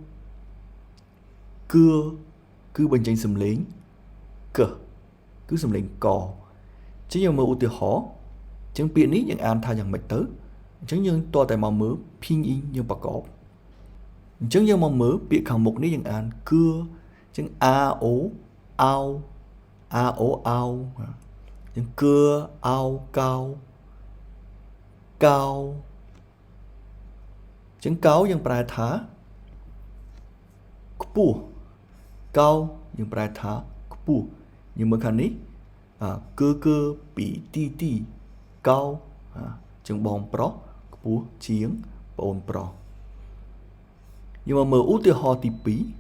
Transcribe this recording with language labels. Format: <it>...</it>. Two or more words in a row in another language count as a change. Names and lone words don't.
<km>បញ្ចេញសំឡេងគឺសំឡេងកចឹងយើងមើលឧទាហរណ៍ចឹងពាក្យនេះយើងអានថាយ៉ាងម៉េចទៅអញ្ចឹងយើងតតែមកមើលភីងអ៊ីយើងប្រកបអញ្ចឹងយើងមកមើលពាក្យខាងមុខនេះយើងអានគឺចឹង</km> <zh>a o ao a o ao</zh> <km>ចឹងគឺ</km> <zh>ao cao</zh> <km>cao ចឹងកោយើងប្រែថាខ្ពស់កោយើងប្រែថាខ្ពស់យើងមើលខាងនេះគឺពីទីកោចឹងបងប្រុសខ្ពស់ជាងប្អូនប្រុសយើងមកមើលឧទាហរណ៍ទី2</km>